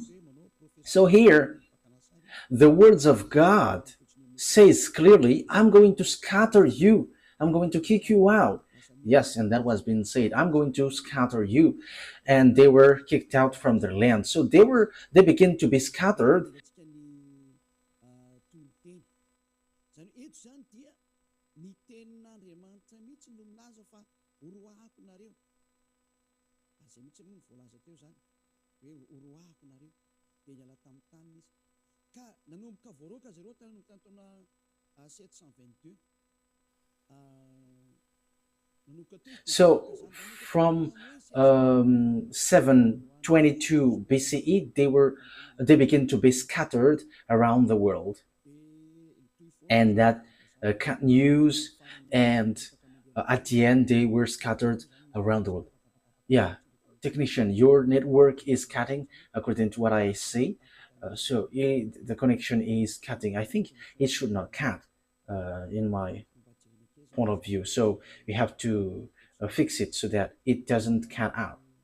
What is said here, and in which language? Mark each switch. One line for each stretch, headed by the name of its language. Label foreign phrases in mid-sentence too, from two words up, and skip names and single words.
English: So here the words of God says clearly, I'm going to scatter you. I'm going to kick you out. Yes, and that was being said. I'm going to scatter you. And they were kicked out from their land. So they began to be scattered.
Malagasy: ny tenin'Andriamanitra mihitsy no milaza fa oroahako nareo, azay mihitsy moa ny voalaza teo zany hoe oroahako nareo, de niala tamin'ny tanina izy ka nanomboka voaroaka zareo tanomboka tany taona 722 nanomboka teo izy de voaroaka So zany nanomboka tao from ampovoany hoe
English: 722 BCE, they began to be scattered around the world,
Malagasy: de toy foana and zany that zany
English: cut news,
Malagasy: faran'olona and afaka mandehandeha
English: at the end they were scattered around the world. Yeah, technician, your network is cutting according to what I see. So the connection is cutting. I think it should not cut in my point of view. So we have to fix it so that it doesn't cut out.